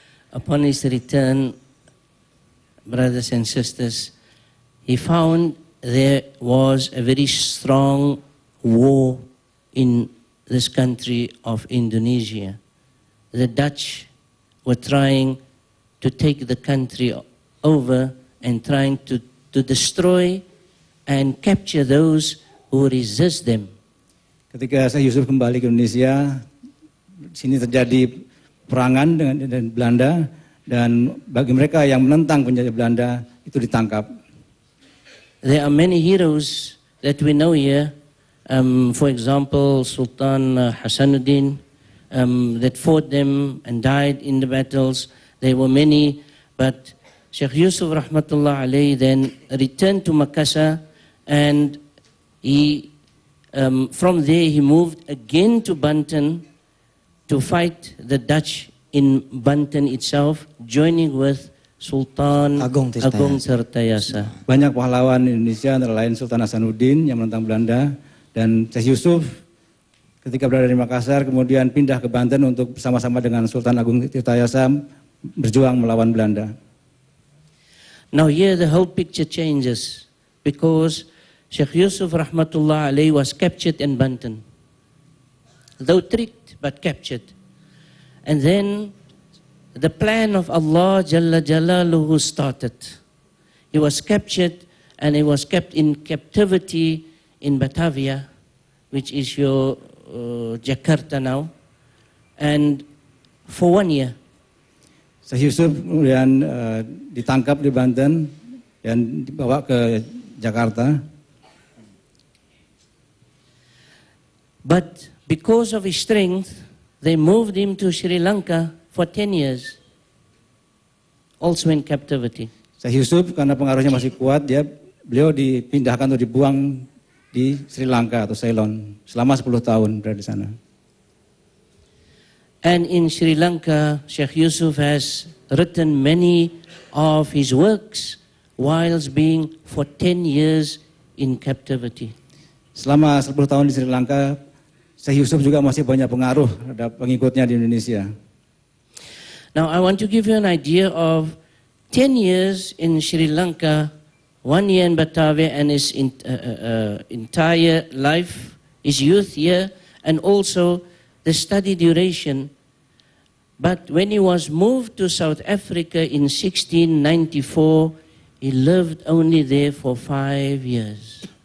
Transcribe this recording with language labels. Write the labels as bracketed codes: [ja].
[en] Upon his return, brothers and sisters, he found there was a very strong war in this country of Indonesia. The Dutch were trying to take the country over and trying to destroy and capture those who resist them. [id] Ketika Syekh Yusuf kembali ke Indonesia, sini terjadi perangan dengan Belanda, dan bagi mereka yang menentang penjajah Belanda itu ditangkap. [en] There are many heroes that we know here. For example, Sultan Hasanuddin that fought them and died in the battles. There were many, but Sheikh Yusuf rahmatullah alayhi then returned to Makassar, and he from there he moved again to Banten to fight the Dutch in Banten itself, joining with Sultan Agung Tirtayasa. [id] Banyak pahlawan Indonesia antara lain Sultan Hasanuddin yang menentang Belanda, dan Syekh Yusuf ketika berada di Makassar kemudian pindah ke Banten untuk bersama-sama dengan Sultan Agung Tirtayasa berjuang melawan Belanda. [en] Now here the whole picture changes, because Sheikh Yusuf rahmatullah alayhi was captured in Banten, though tricked but captured. And then the plan of Allah Jalla Jalaluhu started. He was captured and he was kept in captivity in Batavia, which is your Jakarta now, and for 1 year. [id] Syekh Yusuf kemudian ditangkap di Banten dan dibawa ke Jakarta. [en] But because of his strength, they moved him to Sri Lanka for 10 years, also in captivity. [id] Syekh Yusuf karena pengaruhnya masih kuat, beliau dipindahkan atau dibuang di Sri Lanka atau Ceylon selama 10 tahun berada di sana. [en] And in Sri Lanka, Sheikh Yusuf has written many of his works whilst being for 10 years in captivity. [id] Selama 10 tahun di Sri Lanka, Syekh Yusuf juga masih banyak pengaruh terhadap pengikutnya di Indonesia. [en] Now I want to give you an idea of 10 years in Sri Lanka, 1 year in Batavia, and his entire life, his youth year, and also the study duration. But when he was moved to South Africa in 1694, he lived only there for 5 years.